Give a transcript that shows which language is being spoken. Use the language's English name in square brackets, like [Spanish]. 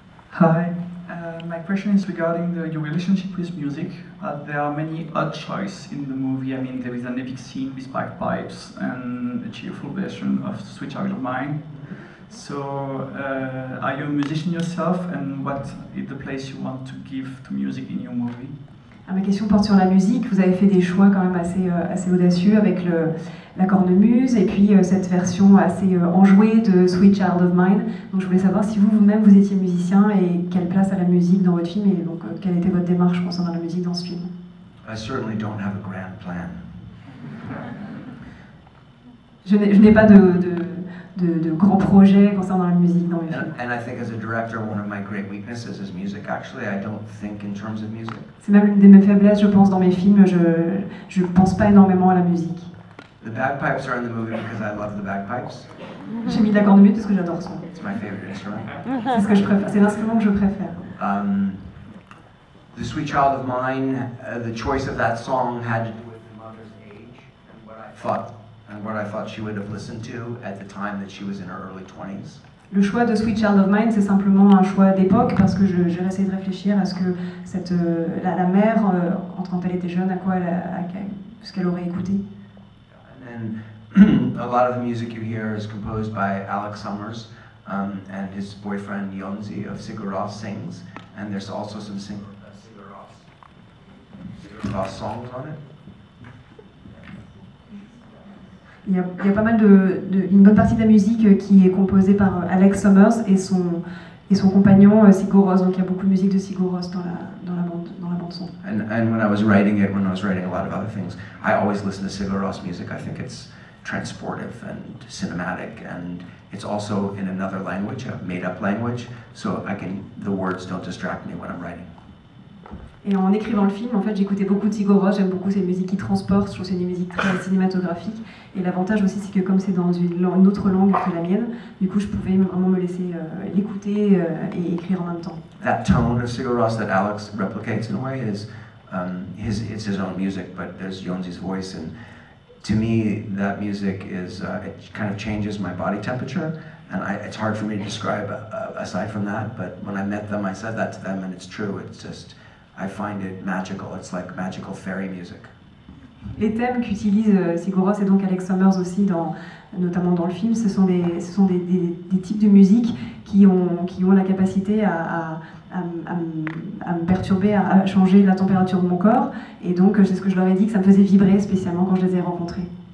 [English] Hi, my question is regarding your relationship with music. There are many odd choices in the movie. I mean, there is an epic scene with bagpipes and a cheerful version of Sweet Child of Mine. So, are you a musician yourself, and what is the place you want to give to music in your movie? [French] Ma question porte sur la musique. Vous avez fait des choix quand même assez audacieux avec la cornemuse et puis cette version assez enjouée de Sweet Child of Mine. Donc je voulais savoir si vous-même vous étiez musicien et quelle place a la musique dans votre film et donc quelle était votre démarche concernant la musique dans ce film. [English] I certainly don't have a grand plan. [French] Je n'ai pas de grands projets concernant la musique dans mes films. [English] And I think as a director, one of my great weaknesses is music. Actually, I don't think in terms of music. [French] C'est même une de mes faiblesses, je pense, dans mes films. Je pense pas énormément à la musique. [English] The bagpipes are in the movie because I love the bagpipes. [French] J'ai mis de la cornemuse parce que j'adore ça. [English] It's my favorite instrument. [French] C'est ce que je préfère. C'est l'instrument que je préfère. [English] The Sweet Child of Mine, the choice of that song had to do with the mother's age and what I thought she would have listened to at the time that she was in her early 20s. [French] Le choix de Sweet Child of Mine, c'est simplement un choix d'époque parce que j'ai essayé de réfléchir à ce que la mère, quand elle était jeune, à ce qu'elle aurait écouté. [English] And then a lot of the music you hear is composed by Alex Summers and his boyfriend Yonzi of Sigur Rós sings, and there's also some Sigur Rós songs on it. [French] Il y a pas mal une bonne partie de la musique qui est composée par Alex Summers et son compagnon Sigur Rós. Donc il y a beaucoup de musique de Sigur Rós dans la bande son. [English] And when I was writing a lot of other things, I always listen to Sigur Rós music. I think it's transportive and cinematic, and it's also in another language, a made-up language, so the words don't distract me when I'm writing. [French] Et en écrivant le film, en fait, j'écoutais beaucoup de Sigur Rós, j'aime beaucoup ces musiques qui transportent, je trouve que c'est une musique très cinématographique. Et l'avantage aussi, c'est que comme c'est dans une autre langue que la mienne, du coup, je pouvais vraiment me laisser l'écouter et écrire en même temps. [English] That tone of Sigur Rós that Alex replicates in a way is it's his own music, but there's Yonzi's voice, and to me, that music is it kind of changes my body temperature, and it's hard for me to describe aside from that. But when I met them, I said that to them, and it's true. It's just I find it magical. It's like magical fairy music. [French] Les thèmes qu'utilise Sigur Rós et donc Alex Summers aussi, notamment dans le film, ce sont des types de musique qui ont la capacité à me perturber, à changer la température de mon corps. Et donc, c'est ce que je leur ai dit, que ça me faisait vibrer spécialement quand je les ai rencontrés.